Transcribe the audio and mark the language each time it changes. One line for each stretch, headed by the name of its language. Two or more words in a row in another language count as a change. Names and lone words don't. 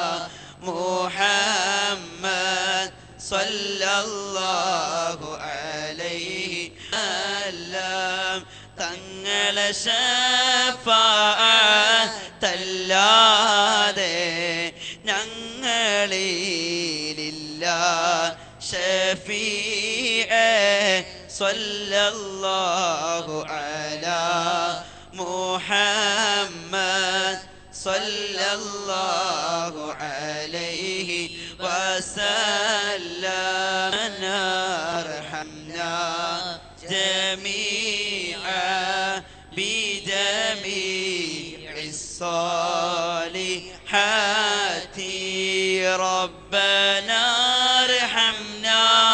Malayalam: മുഹമ്മദ്
Arabic: صلى الله عليه وسلم
Malayalam: തങ്ങളെ ശഫാഅത്തല്ലാതെ ഞങ്ങളിലില്ല
Arabic: شفيع صلى الله على محمد صلى الله عليه وسلم ارحمنا جميعا بجميع الصالحات ربنا ارحمنا